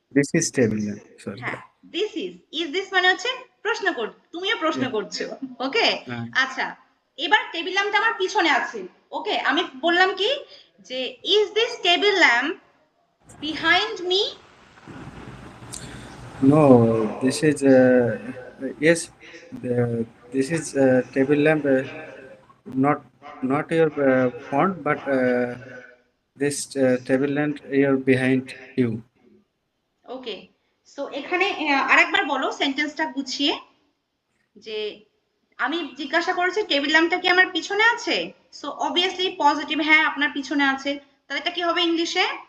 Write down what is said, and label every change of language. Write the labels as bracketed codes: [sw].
[en] This is table lamp. Sorry. [bn] হ্যাঁ, [en] this is this [bn] মানে হচ্ছে প্রশ্ন কর, তুমিও প্রশ্ন করছো, ওকে। হ্যাঁ। আচ্ছা, এবার টেবিল ল্যাম্পটা আমার পিছনে আছে, ওকে, আমি বললাম কি যে [en] Is this table lamp behind me? No, this is yes, this is table lamp. Not your font, but this table lamp here behind you. [bn] Okay, so এখানে আরেকবার বলো সেন্টেন্সটা গুছিয়ে, যে আমি জিজ্ঞাসা করেছি টেবিল ল্যাম্পটা কি আমার পিছনে আছে, সো অবভিয়াসলি পজিটিভ, হ্যাঁ আপনার পিছনে আছে, তাহলে এটা কি হবে ইংলিশে?